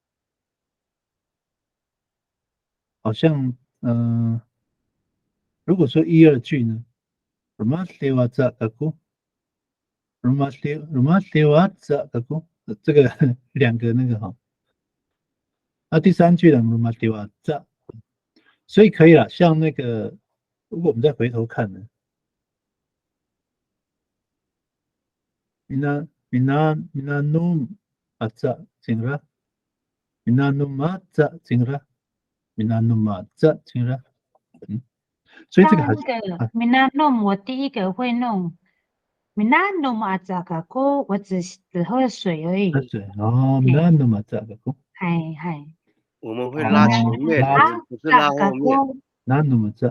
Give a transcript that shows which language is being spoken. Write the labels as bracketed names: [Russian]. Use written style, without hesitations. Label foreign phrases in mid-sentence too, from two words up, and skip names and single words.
[Chinese] 好像如果说一二句呢，什么丢啊这个歌，什么丢啊这个歌，这个两个那个哈，那第三句呢，什么丢啊这，所以可以了。像那个，如果我们再回头看呢？ [Thao] minanum atza zingra minanum atza zingra [Chinese] minanum atza zingra 所以这个还是那个米娜弄，我第一个会弄。米娜弄嘛，这个歌我只喝水而已。 [Thao] 水哦，minanum atza [Chinese] 嗨嗨，我们会拉前面，我们不是拉后面。 [Thao] minanum atza